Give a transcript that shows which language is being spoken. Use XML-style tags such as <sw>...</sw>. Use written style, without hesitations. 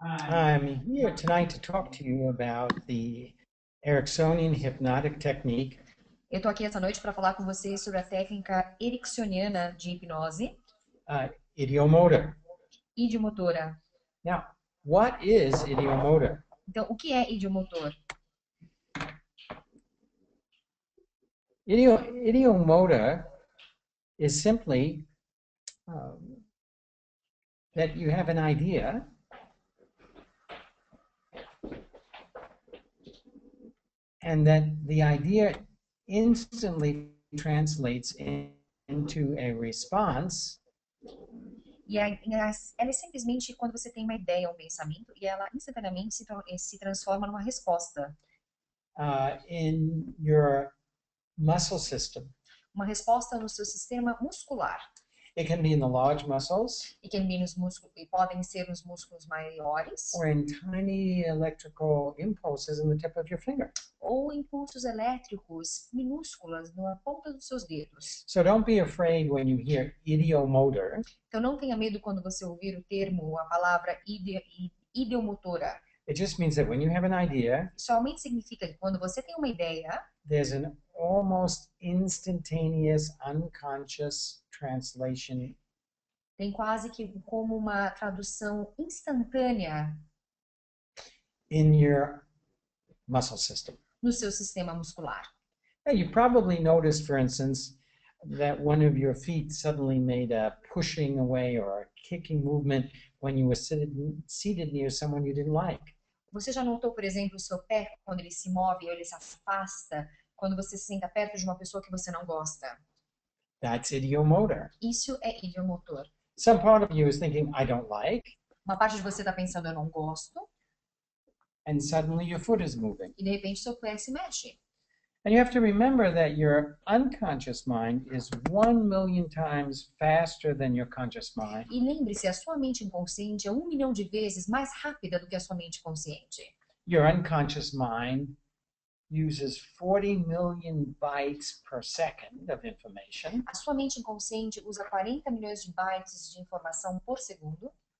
<en>I'm here tonight to talk to you about the Ericksonian hypnotic technique</en> <pt>Eu estou aqui essa noite para falar com vocês sobre a técnica ericksoniana de hipnose</pt> <en>ideomotor.</en> <pt>idiomotora.</pt> <en>Now, what is ideomotor?</en> <pt>Então, o que é idiomotor?</pt> <en>Ideomotor is simply that you have an idea and that the idea instantly translates into a response</en> <pt>Ela é simplesmente quando você tem uma ideia, um pensamento, e ela instantaneamente se transforma numa resposta.</pt> <en>In your muscle system.</en> <pt>Uma resposta no seu sistema muscular.</pt> <en>It can be in the large muscles,</en> <pt>E podem ser nos músculos maiores,</pt> <en>or in tiny electrical impulses in the tip of your finger.</en> <pt>ou impulsos elétricos minúsculos na ponta dos seus dedos.</pt> <en>So don't be afraid when you hear ideomotor.</en> <pt>Então não tenha medo quando você ouvir o termo, a palavra ideomotora.</pt> <en>It just means that when you have an idea,</en> <pt>Somente significa que quando você tem uma ideia,</pt> <en>there's an almost instantaneous unconscious translation.</en> <pt>Tem quase que como uma tradução instantânea</pt> <en>in your muscle system.</en> <pt>No seu sistema muscular.</pt> <en>Now, you probably noticed, for instance, that one of your feet suddenly made a pushing away or a kicking movement when you were seated near someone you didn't like.</en> <pt>Você já notou, por exemplo, o seu pé quando ele se move ou ele se afasta quando você se senta perto de uma pessoa que você não gosta?</pt> <en>That's ideomotor.</en> <pt>Isso é idiomotor.</pt> <en>Some part of you is thinking, I don't like.</en> <pt>Uma parte de você está pensando, eu não gosto.</pt> <en>And suddenly your foot is moving.</en> <pt>E de repente seu pé se mexe.</pt> <en>And you have to remember that your unconscious mind is 1,000,000 times faster than your conscious mind.</en> <pt>E lembre-se, a sua mente inconsciente é 1 milhão de vezes mais rápida do que a sua mente consciente.</pt> <en>Your unconscious mind uses 40 million bytes per second of information.</en> <pt>A sua mente inconsciente usa 40 milhões de bytes de informação por segundo.</pt>